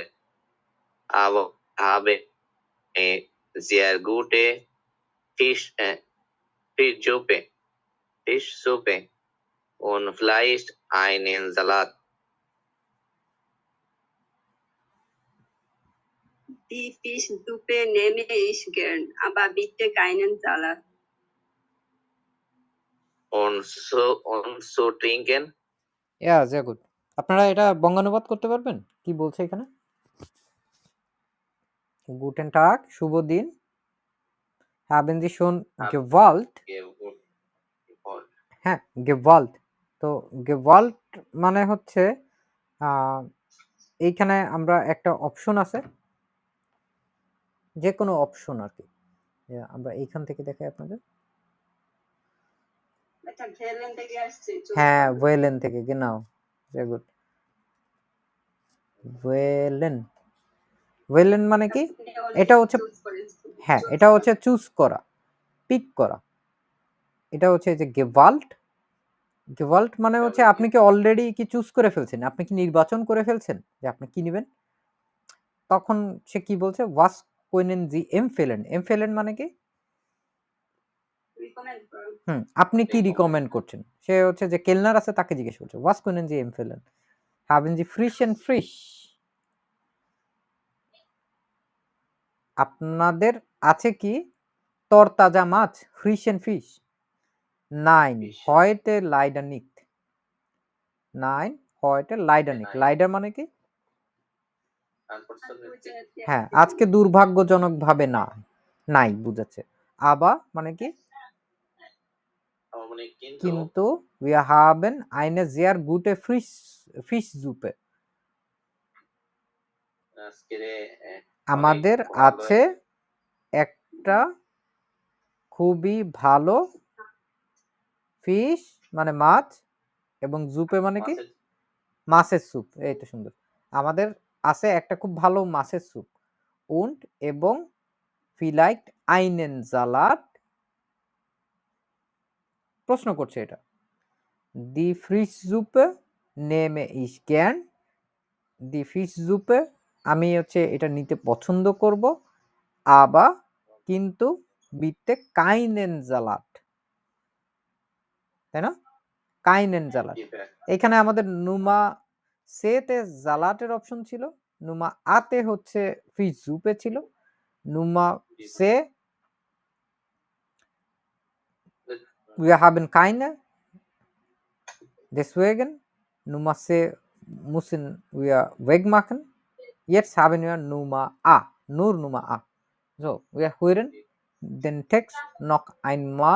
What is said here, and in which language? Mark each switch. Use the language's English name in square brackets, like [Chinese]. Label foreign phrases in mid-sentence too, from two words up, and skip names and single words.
[German] Aber habe eine sehr gute Fischsuppe und vielleicht einen Salat. Die Fischsuppe nehme ich gern, aber bitte keinen Salat. Und so trinken? sehr gut. [Bangla] আপনারা এটা বঙ্গানুবাদ করতে পারবেন? কি বলছে এখানে? [German] Guten Tag, [Bangla] শুভ দিন। [German] Haben Sie schon gewollt? [Bangla] হ্যাঁ, gewollt। তো gewollt মানে হচ্ছে এইখানে আমরা একটা অপশন আছে, যে কোনো অপশন আর কি। আমরা এইখান থেকে দেখাই আপনাদের। এটা ভেলেন থেকে আসছে। হ্যাঁ, ভেলেন থেকে, [German] genau, sehr gut। [Bangla] ভেলেন, ভেলেন মানে কি? এটা হচ্ছে, হ্যাঁ, এটা হচ্ছে চুজ করা, পিক করা। এটা হচ্ছে যে gewollt। gewollt মানে হচ্ছে আপনি কি অলরেডি কি চুজ করে ফেলছেন, আপনি কি নির্বাচন করে ফেলছেন যে আপনি কি নেবেন। তখন সে কি বলছে, [German] was können Sie empfehlen? empfehlen [Bangla] মানে কি? আপনি কি রিকমেন্ড করছেন। সে হচ্ছে যে কেলনার আছে তাকে জিজ্ঞেস করছে, [German] was können Sie empfehlen? Haben Sie frischen Fisch? [Bangla] আপনাদের আছে কি তরতাজা মাছ, [German] frischen Fisch? Nein, heute leider nicht। Nein, heute leider nicht। [Bangla] leider মানে কি? হ্যাঁ, আজকে দুর্ভাগ্যজনকভাবে না, নাই বুঝাচ্ছে। আবা মানে কি? [German] কিন্তু wir haben eine sehr gute Fischsuppe। [Bangla] আমাদের আছে একটা খুবই ভালো ফিশ মানে মাছ, এবং জুপে মানে কি? মাছের স্যুপ। এই তো সুন্দর। আমাদের আছে একটা খুব ভালো মাছের স্যুপ। [German] und এবং vielleicht einen Salat। [Bangla] প্রশ্ন করছে এটা। [German] Die Fischsuppe nehme ich gern। Die Fischsuppe [Bangla] আমি হচ্ছে এটা নিতে পছন্দ করব। [German] aber কিন্তু bitte keinen Salat। [Bangla] তাই না? [German] keinen Salat। [Bangla] এখানে আমাদের নুমা সেতে জালাটের অপশন ছিল, নুমা আতে হচ্ছে ফিশ জুপে ছিল, নুমা সে [German] wir haben keine, deswegen Nummer C müssen wir wegmachen। Jetzt haben wir Nummer A, nur Nummer A। So, wir hören den Text noch einmal।